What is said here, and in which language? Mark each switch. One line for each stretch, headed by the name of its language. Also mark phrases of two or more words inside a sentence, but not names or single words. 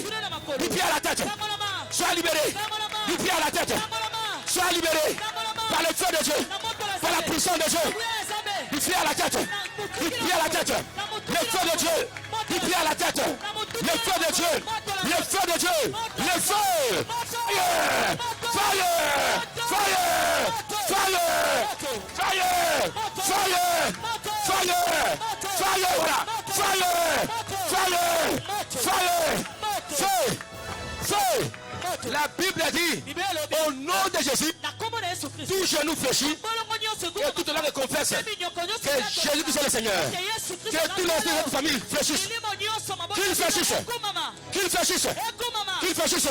French: Du pied à la tête. Sois libérés. Du pied à la tête. Sois libérés. Par le feu de Dieu. Par la puissance de Dieu. Du pied à la tête. Du pied à la tête. Le feu de Dieu. Du pied à la tête. Le feu de Dieu. Le feu de Dieu. Le feu.
English: Fire. Fire. Fire. Fire. Fire. Fire. Fire. Voilà. Fire. Fire. Fire.
French: Feu. Feu. La Bible dit, au nom de Jésus, tout genou fléchit et toute langue confesse que Jésus est le Seigneur. Que tous les de votre famille fléchissent. Qu'ils fléchissent. Qu'ils fléchissent. Qu'ils fléchissent.